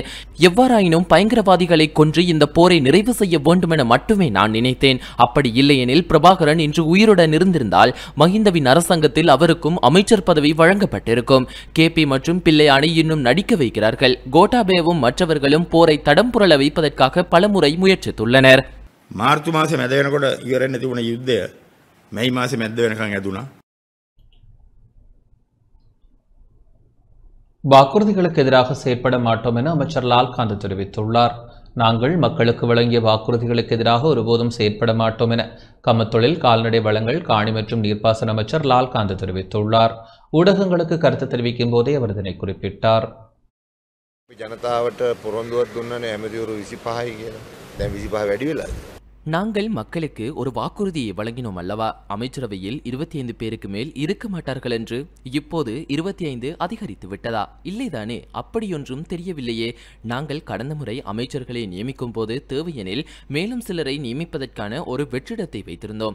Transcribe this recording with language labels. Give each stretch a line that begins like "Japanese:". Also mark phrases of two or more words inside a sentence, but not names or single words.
Tamil: எவ்வாறாயினும் பயங்கரவாதிகளை கொன்று இந்த போரை நிறைவு செய்ய வேண்டும் என மட்டுமே நான் நினைத்தேன். அப்படி இல்லையெனில் பிரபாகரன் இன்று உயிருடன் இருந்திருந்தால் மஹிந்தவின் அரசாங்கத்தில் அவருக்கும் அமைச்சர் பதவி வழங்கப்பட்டிருக்கும். கேபி மற்றும் பிள்ளையானை இன்னும் நடிக்க வைக்கிறார்கள். கோட்டாபேவும் மற்றவர்களும் போரை தடம் புரள வைப்பதற்காக பலமுறை முயற்சித்துள்ளனர்.
Sinhala: මාර්තු මාසෙ මැද වෙනකොට ඉවරෙන්න තිබුණ යුද්ධය මැයි මාසෙ මැද වෙනකන් ඇදුණා.
Tamil: வாக்குறுதிகளுக்கு எதிராக செயற்பட மாட்டோம் என அமைச்சர் லால்காந்த் தெரிவித்துள்ளார். நாங்கள் மக்களுக்கு வழங்கிய வாக்குறுதிகளுக்கு எதிராக ஒருபோதும் செயற்பட மாட்டோம் என கமத்தொழில், கால்நடை வளங்கள், காணி மற்றும் நீர்ப்பாசன அமைச்சர் லால்காந்த் தெரிவித்துள்ளார். ஊடகங்களுக்கு கருத்து தெரிவிக்கும் போதே அவர் இதனை குறிப்பிட்டார்.
Sinhala: ජනතාවට පොරොන්දුවක් දුන්නනේ ඇමතිවරු 25යි කියලා. දැන් 25 වැඩි වෙලාද?
Tamil: நாங்கள் மக்களுக்கு ஒரு வாக்குறுதியை வழங்கினோம் அல்லவா? அமைச்சரவையில் 25 பேருக்கு மேல் இருக்க மாட்டார்கள் என்று இப்போது 25 அதிகரித்து விட்டதா? இல்லைதானே? அப்படியொன்றும் தெரியவில்லையே. நாங்கள் கடந்த முறை அமைச்சர்களை நியமிக்கும் போது தேவையெனில் மேலும் சிலரை நியமிப்பதற்கான ஒரு வெற்றிடத்தை வைத்திருந்தோம்.